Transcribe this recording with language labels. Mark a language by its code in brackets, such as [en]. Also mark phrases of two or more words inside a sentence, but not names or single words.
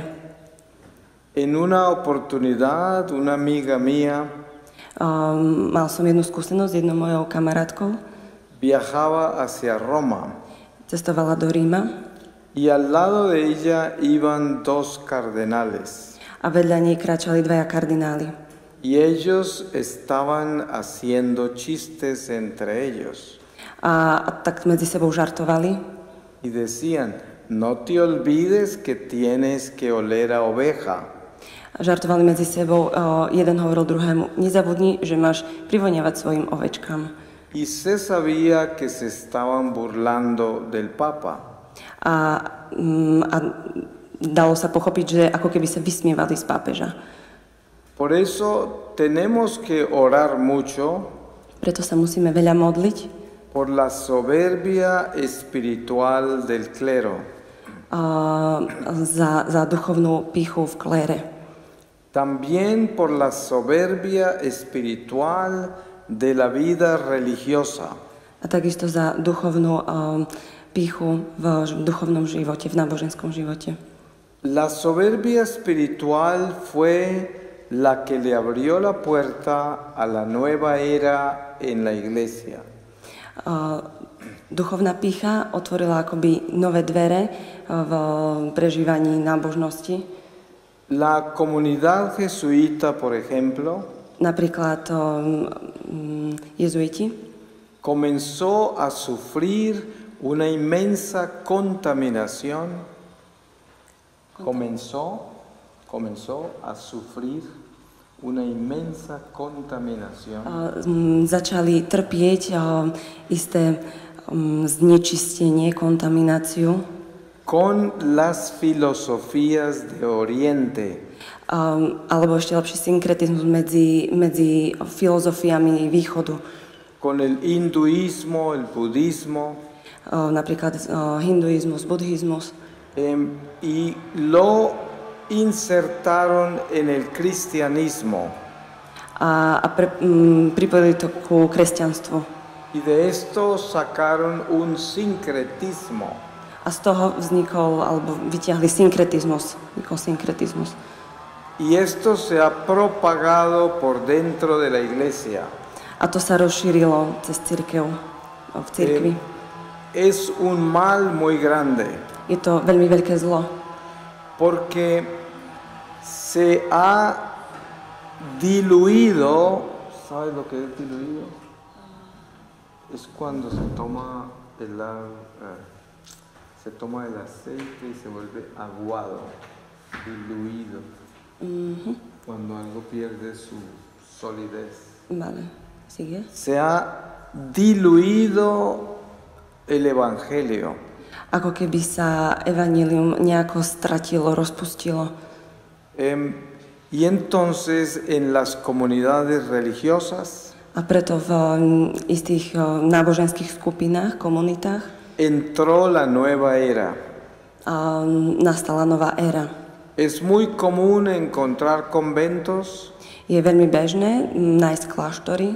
[es] En una oportunidad, una amiga mía [sk] Mal som jednu skúsenosť s jednou mojou kamarátkou. [es] viajaba hacia Roma [sk] Cestovala do Ríma [es] y al lado de ella iban dos cardenales [sk] a vedľa nej kráčali dvaja kardináli. [es] y ellos estaban haciendo chistes entre ellos [sk] A tak medzi sebou žartovali [es] y decían, no te olvides que tienes que oler a oveja. [sk] Žartovali medzi sebou, jeden hovoril druhému, nezabudni, že máš privoniavať svojim ovečkám. [es] Y se sabía que se estaban burlando del Papa. [sk] A dalo sa pochopiť, že ako keby sa vysmievali z pápeža. [es] Por eso tenemos que orar mucho [sk] Preto sa musíme veľa modliť [es] por la soberbia espiritual del clero. [sk] Za duchovnú pýchu v klére. [es] También por la soberbia espiritual de la vida religiosa. [sk] A takisto za duchovnú pýchu v duchovnom živote, v náboženskom živote. [es] La soberbia espiritual fue la que le abrió la puerta a la nueva era en la iglesia. [sk] Duchovná pýcha otvorila akoby nové dvere v prežívaní nábožnosti. [es] La comunidad jesuita, por ejemplo, [sk] napríklad jezuiti, [es] comenzó a sufrir una inmensa contaminación. Comenzó a sufrir una inmensa contaminación [sk] začali trpieť isté znečistenie, kontamináciu, [es] con las filosofías de Oriente, [sk] alebo ešte lepší synkretizmus medzi filozofiami východu. [es] con el hinduismo, el budismo, [sk] Napríklad hinduizmus, buddhizmus. [es] y lo insertaron en el cristianismo. [sk] Pripojili to ku kresťanstvu. [es] Y de esto sacaron un sincretismo. [sk] A z toho vznikol, alebo vytiahli synkretizmus. [es] Y esto se ha propagado por dentro de la iglesia. [sk] A to sa rozšírilo cez cirkev, v cirkvi. [es] Es un mal muy grande. [sk] Je to veľmi veľké zlo. [es] Porque se ha diluido. ¿Sabes lo que es diluido? Es cuando se toma el aceite y se vuelve aguado, diluido. Cuando algo pierde su solidez. Vale, sigue. Se ha diluido el evangelio. [sk] Ako keby sa evanjelium nejako stratilo, rozpustilo. [es] Y entonces en las comunidades religiosas [sk] A preto v istých náboženských skupinách, komunitách [es] entró la nueva era. [sk] Nastala nová éra. [es] Es muy común encontrar conventos [sk] Je veľmi bežné nájsť kláštory,